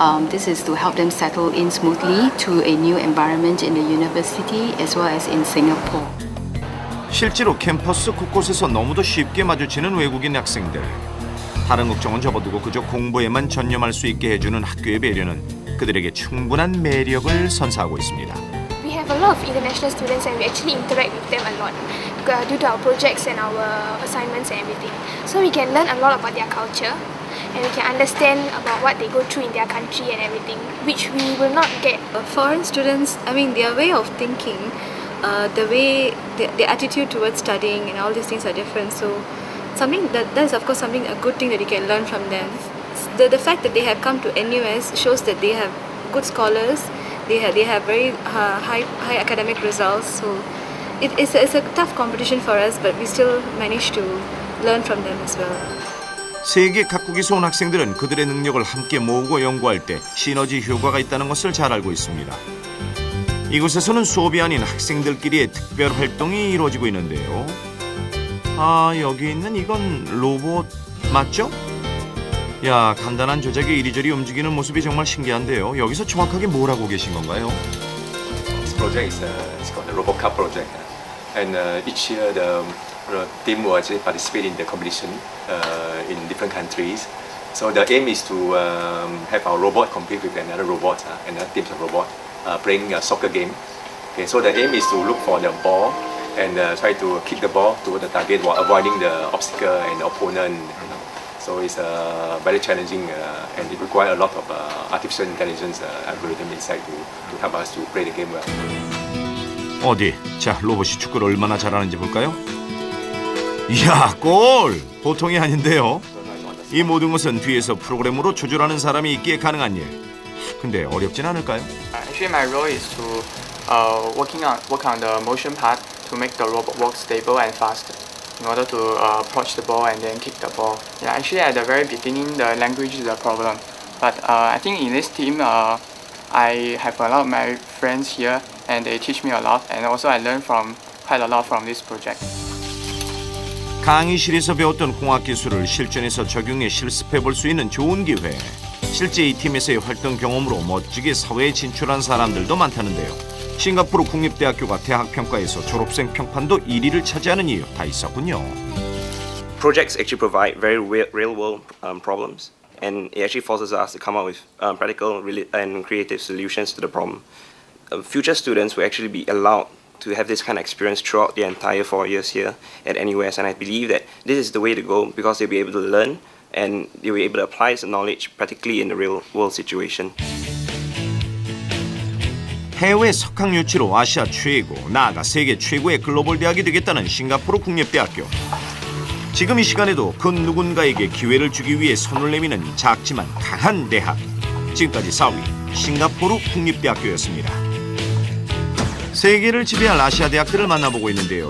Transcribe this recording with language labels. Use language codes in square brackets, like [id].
[en] This is to help them settle in smoothly to a new environment in the university as well as in Singapore. [ko] 실제로 캠퍼스 곳곳에서 너무도 쉽게 마주치는 외국인 학생들. 다른 걱정은 접어두고 그저 공부에만 전념할 수 있게 해주는 학교의 배려는 그들에게 충분한 매력을 선사하고 있습니다. [en] We have a lot of international students and we actually interact with them a lot due to our projects and our assignments and everything. So we can learn a lot about their culture and we can understand about what they go through in their country and everything, which we will not get. Foreign students, I mean, their way of thinking, the way, their attitude towards studying and all these things are different. So something that is of course something a good thing that you can learn from them. The fact that they have come to NUS shows that they have good scholars. They have very high academic results. So it's a tough competition for us, but we still manage to learn from them as well. [ko] 세계 각국에서 온 학생들은 그들의 능력을 함께 모으고 연구할 때 시너지 효과가 있다는 것을 잘 알고 있습니다. 이곳에서는 수업이 아닌 학생들끼리의 특별 활동이 이루어지고 있는데요. 아, 여기 있는 이건 로봇 맞죠? 야, 간단한 조작에 이리저리 움직이는 모습이 정말 신기한데요. 여기서 정확하게 뭘 하고 계신 건가요? [en] This project is called the RoboCup project, and each year the team will actually participate in the competition in different countries. So the aim is to have our robot compete with another robot, another team's robot, playing a soccer game. Okay, so the aim is to look for the ball and try to kick the ball toward the target while avoiding the obstacle and the opponent. So it's very challenging and it requires a lot of artificial intelligence algorithm inside to help us to play the game well. [ko] 어디? 자, 로봇이 축구를 얼마나 잘하는지 볼까요? 이야, 골! 보통이 아닌데요. 이 모든 것은 뒤에서 프로그램으로 조절하는 사람이 있기에 가능한 일. 근데 어렵진 않을까요? [en] Actually, my role is to work on the motion part to make the robot work stable and fast in order to approach the ball and then kick the ball. Yeah, actually at the very beginning, the language is a problem. But I think in this team, I have a lot of my friends here and they teach me a lot. And also I learn quite a lot from this project. [ko] 강의실에서 배웠던 공학 기술을 실전에서 적용해 실습해 볼 수 있는 좋은 기회. 실제 이 팀에서의 활동 경험으로 멋지게 사회에 진출한 사람들도 많다는데요. 싱가포르 국립대학교가 대학평가에서 졸업생 평판도 1위를 차지하는 이유 다 있었군요. [en] Projects actually provide very real-world problems, and it actually forces us to come up with practical and creative solutions to the problem. Future students will actually be allowed to have this kind of experience throughout the entire 4 years here at NUS, and I believe that this is the way to go because they'll be able to learn and they'll be able to apply the knowledge practically in the real-world situation. [ko] 해외 석학 유치로 아시아 최고, 나아가 세계 최고의 글로벌 대학이 되겠다는 싱가포르 국립대학교. 지금 이 시간에도 그 누군가에게 기회를 주기 위해 손을 내미는 작지만 강한 대학. 지금까지 4위 싱가포르 국립대학교였습니다. 세계를 지배할 아시아 대학들을 만나보고 있는데요.